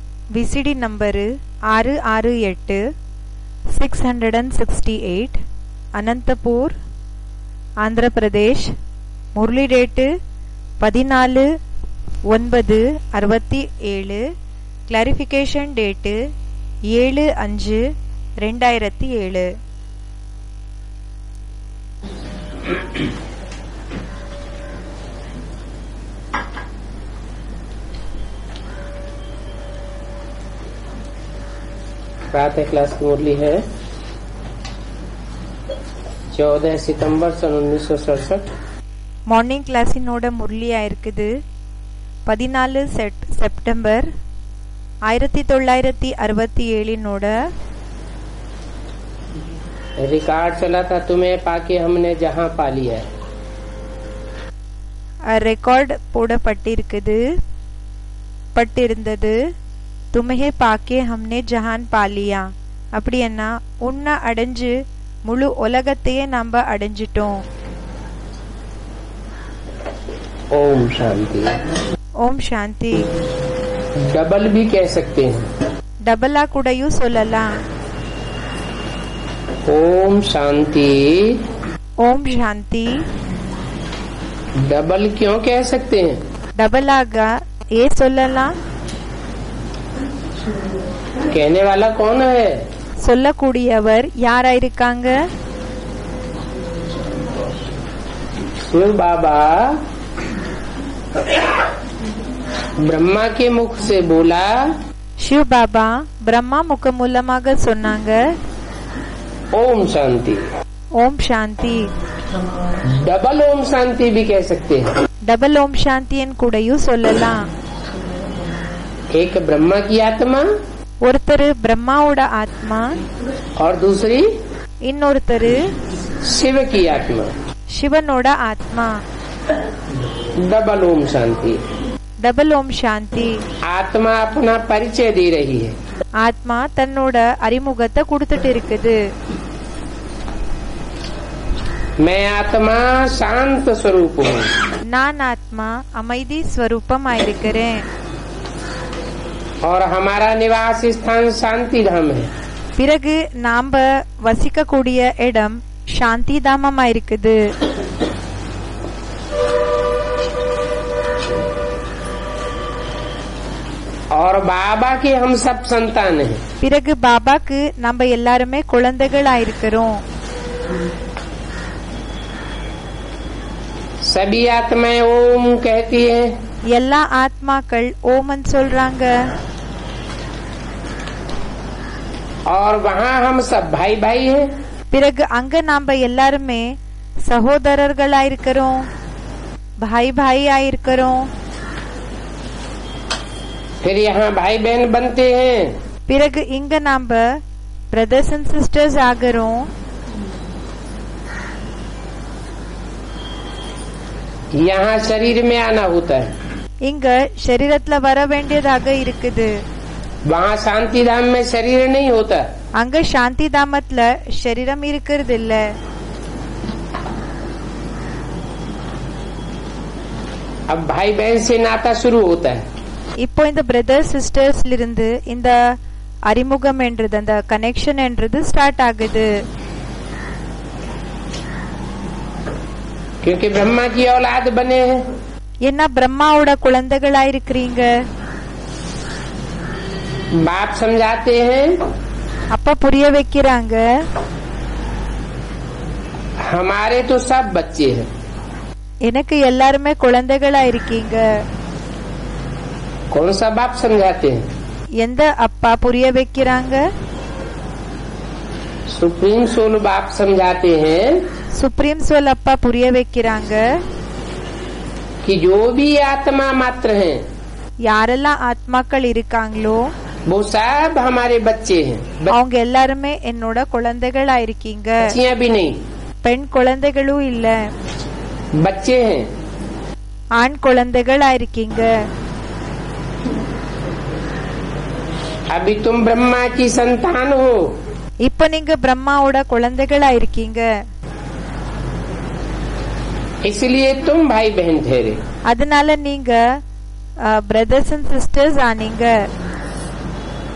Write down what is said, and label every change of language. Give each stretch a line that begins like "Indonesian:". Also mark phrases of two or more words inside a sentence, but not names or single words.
English: VCD number
Tamil: 668 668 அனந்தபூர் ஆந்திர பிரதேஷ். முரளி டேட்டு 14/9/67.
English: clarification date
Tamil: 7/5/2007.
Hindi: प्रातः क्लास की मुरली है 14 सितंबर सन 1967.
English: morning class
Tamil: முரளியா இருக்குது 14 செப்டம்பர் 1967
Hindi: रिकॉर्ड चला था तुम्हें पाके हमने जहां पा लिया है.
Tamil: ரெக்கார்ட் பட்டிருந்தது
Hindi: तुम्हें पाके हमने जहां पा लिया.
Tamil: அப்படின்னா உன்னை அடைஞ்சு முழு உலகத்தையே நம்ம அடைஞ்சிட்டோம்.
Hindi: ओम शांति.
Tamil: ஓம் சாந்தி.
Hindi: डबल भी कह सकते हैं.
Tamil: டபலா கூடயும் சொல்லலாம்.
Hindi: ओम शांति.
Tamil: ஓம் சாந்தி.
Hindi: डबल क्यों कह सकते हैं?
Tamil: டபலாக ஏ சொல்லலாம்.
Hindi: कहने वाला कौन है?
Tamil: சொல்லக்கூடியவர் யாரா இருக்காங்க?
Hindi: शिव बाबा ब्रह्मा के मुख से बोला.
Tamil: शिव बाबा ब्रह्मा मुख मूलமாக சொன்னாங்க.
Hindi: ओम शांति. ओम शांति. डबल ओम शांति भी कह सकते हैं. डबल ओम शांति
Tamil: கூடயும் சொல்லலாம்.
Hindi: एक ब्रह्मा की आत्मा,
Tamil: ஒருத்தர் பிரம்மாவோட ஆத்மா,
Hindi: और दूसरी
Tamil: இன்னொருத்தர்
Hindi: शिव की आत्मा.
Tamil: சிவனோட ஆத்மா.
Hindi: डबल ओम शांति. डबल ओम शांति. आत्मा अपना परिचय दे रही है.
Tamil: ஆத்மா தன்னோட அறிமுகத்தை கொடுத்துட்டு இருக்குது.
Hindi: मैं आत्मा शांत स्वरूप हूँ.
Tamil: நான் ஆத்மா அமைதி ஸ்வரூபமா இருக்கிறேன்.
Hindi: और हमारा निवास स्थान शांति धाम है.
Tamil: பிறகு நாம வசிக்க கூடிய இடம் சாந்தி தாமமா இருக்குது.
Hindi: और बाबा के हम सब संतान हैं.
Tamil: பிறகு பாபாக்கு நம்ம எல்லாருமே குழந்தைகளா இருக்கிறோம்.
Hindi: सभी आत्माएं ओम कहती हैं.
Tamil: எல்லா ஆத்மாக்கள் ஓமன் சொல்றாங்க.
Hindi: और वहाँ हम सब भाई भाई हैं.
Tamil: பிறகு அங்க நாம எல்லாருமே சகோதரர்களா இருக்கிறோம்,
Hindi: भाई भाई
Tamil: இருக்கிறோம்.
Hindi: फिर यहाँ भाई बहन बनते हैं.
Tamil: பிறகு இங்க நாம
English: brothers and sisters
Tamil: ஆகிறோம்.
Hindi: यहाँ शरीर में आना होता है.
Tamil: இங்க शरीरத்துல வர வேண்டியதாக இருக்குது.
Hindi: वहाँ शांति धाम में शरीर नहीं होता.
Tamil: அங்க சாந்தி தாமத்துல சரீரம் இருக்கிறது இல்ல.
Hindi: अब भाई बहन से नाता शुरू होता है.
Tamil: இப்போ இந்த
English: brothers sisters
Tamil: இருந்து இந்த அறிமுகம் என்றது, அந்த கனெக்ஷன் என்றது ஸ்டார்ட் ஆகுது.
Hindi: क्योंकि ब्रह्मा की औलाद बने हैं.
Tamil: என்ன பிரம்மாவோட குழந்தைகளா இருக்கிறீங்க.
Hindi: बाप समझाते हैं.
Tamil: அப்பா புரிய வைக்கிறாங்க.
Hindi: हमारे तो सब बच्चे हैं.
Tamil: எனக்கு எல்லாருமே குழந்தைகளா இருக்கீங்க.
Hindi: कौन सा बाप समझाते हैं?
Tamil: எந்த அப்பா புரிய வைக்கிறாங்க?
English: supreme soul
Hindi: बाप समझाते हैं
English: supreme soul
Tamil: அப்பா புரிய வைக்கிறாங்க.
Hindi: कि जो भी आत्मा मात्र हैं,
Tamil: யாரெல்லாம் ஆத்மாக்கள் இருக்காங்களோ
Hindi: वो सब हमारे बच्चे हैं.
Tamil: அவங்க எல்லாருமே என்னோட குழந்தைகளா இருக்கீங்க.
Hindi: बच्चियां भी नहीं,
Tamil: பெண் குழந்தைகளும் இல்ல,
Hindi: बच्चे हैं.
Tamil: ஆண் குழந்தைகளா இருக்கீங்க.
Hindi: अभी तुम ब्रह्मा की संतान हो.
Tamil: இப்ப நீங்க பிரம்மாவோட குழந்தைகளா இருக்கீங்க.
Hindi: इसलिए तुम भाई बहन ठहरे.
Tamil: அதனால நீங்க
English: brothers and sisters
Tamil: ஆனீங்க.